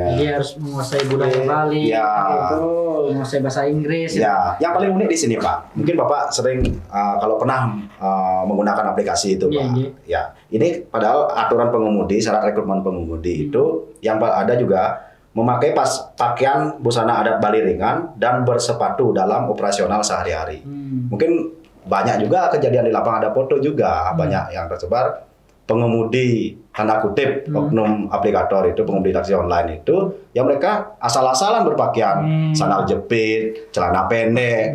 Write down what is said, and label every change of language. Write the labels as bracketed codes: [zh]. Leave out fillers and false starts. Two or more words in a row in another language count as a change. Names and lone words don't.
[id] Jadi harus menguasai budaya Bali, Ya. menguasai bahasa Inggris. Ya, yang paling unik di sini Pak, mungkin Bapak sering kalau pernah menggunakan aplikasi itu Pak. Ya, ini padahal aturan pengemudi, syarat rekrutmen pengemudi itu yang ada juga memakai pakaian busana adat Bali ringan dan bersepatu dalam operasional sehari-hari. Mungkin banyak juga kejadian di lapangan, ada foto juga banyak yang tersebar pengemudi tanda kutip oknum aplikator itu, pengemudi taksi online itu yang mereka asal-asalan berpakaian sandal jepit, celana pendek.